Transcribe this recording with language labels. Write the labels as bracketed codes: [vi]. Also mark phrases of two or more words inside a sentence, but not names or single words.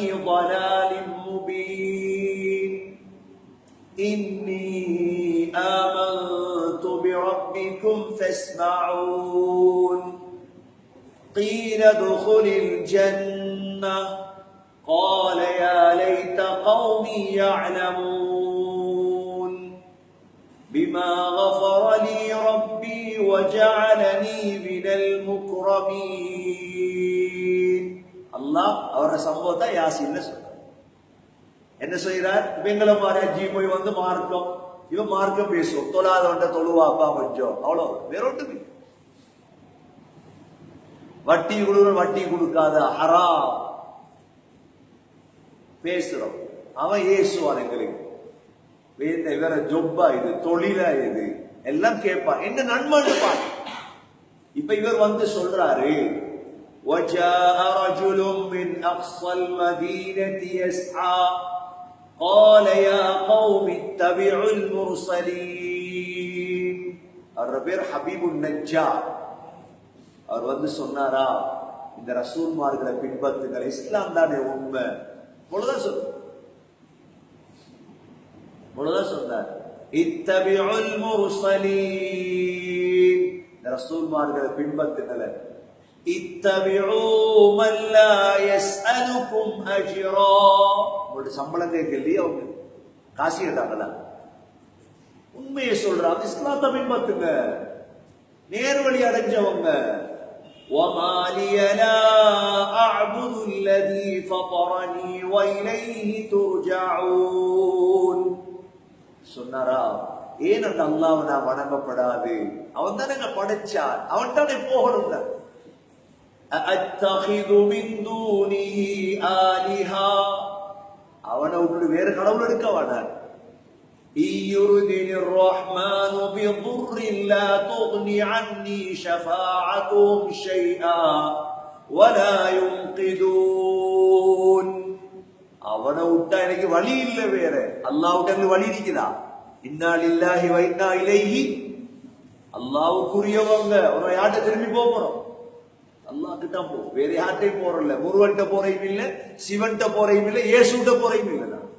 [ar] ضَلَالٍ مُّبِينٍ إِنِّي آمَنتُ بِرَبِّكُمْ فَاسْمَعُونِ قِيلَ ادْخُلِ الْجَنَّةَ قَالَ يَا لَيْتَ قَوْمِي يَعْلَمُونَ بِمَا غَفَرَ لِي رَبِّي وَجَعَلَنِي مِنَ الْمُكْرَمِينَ. [ta] அல்லாஹ் அவர சம்பவத்தை யாசீன்ல சொல்றார். என்ன செய்யறார்? இவங்கள மாதிரி அஜி போய் வந்து மார்க்கம், இவன் மார்க்கம் பேசுவோம். தொழாதவன்ட்ட தொழுவாப்பா கொஞ்சம், அவ்வளவு. வேற ஒன்றுமே. வட்டி கொடுக்குற வட்டி கொடுக்காத ஹராம் பேசுறோம். அவன் ஏசுவான் எங்களுக்கு. வேற ஜொப்பா இது, தொழிலா இது எல்லாம் கேட்பான். என்ன நன்மைன்னு பாரு. இப்ப இவர் வந்து சொல்றாரு, [ar] وَجَاءَ رَجُلٌ مِّنْ أَقْصَى الْمَدِينَةِ يَسْعَى قَالَ يَا قَوْمِ اتَّبِعُوا الْمُرْسَلِينَ. [ta] அவர் பேர் ஹபீபுன் நஜ்ஜார். அவர் வந்து சொன்னாரா, இந்த ரசூல்மார்களை பின்பற்றுங்கள், இஸ்லாம் தானே உண்மை. இவ்வளவுதான் சொன்னார். [ar] اتبعوا المرسلين, [ta] இந்த ரசூல்மார்களை பின்பற்றுங்கள். [ar] اتبعوا من لا يسألكم أجرا. [ta] உங்களுடைய சம்பளம் கேட்கலையே, அவங்க காசு கேட்டாங்களா? உண்மையை சொல்றாங்க. இஸ்லாத்தை பின்பற்றுங்க, நேர்வழி அடைஞ்சவங்க. [ar] وَمَا لِيَ لَا أَعْبُدُ الَّذِي فَطَرَنِي وَإِلَيْهِ تُرْجَعُونَ. [ta] சொன்னாரா, ஏன் அந்த அல்லாஹ்வை நான் வணங்கப்படாது? அவன் தானே படைச்சான், அவன் தானே போகணும். [ar] أَأَتَّخِذُ مِن دُونِهِ آلِهَةً. [ta] அவனை விட்டு வேற கடவுள் எடுக்க வேண்டாம். [ar] إِن يُرِدْنِي الرَّحْمَنُ بِضُرٍّ لَّا تُغْنِ عَنِّي شَفَاعَتُهُمْ شَيْئًا وَلَا يُنقِذُونَ. [ta] அவனை விட்டா எனக்கு வழி இல்லை வேற. அல்லாஹ் விட்டு எனக்கு வழி இருக்குதா? [ar] إنا لله وإنا إليه [ta] அல்லாவுக்குரியவங்க உன்னை யார்கிட்ட திரும்பி போறோம்? அல்லாஹ் கிட்ட போ. வேற யார்கிட்டையும் போறல. முருகன்ட்ட போறையும் இல்ல, சிவன்ட்ட போறையும் இல்ல, இயேசுட்ட போறையும் இல்ல.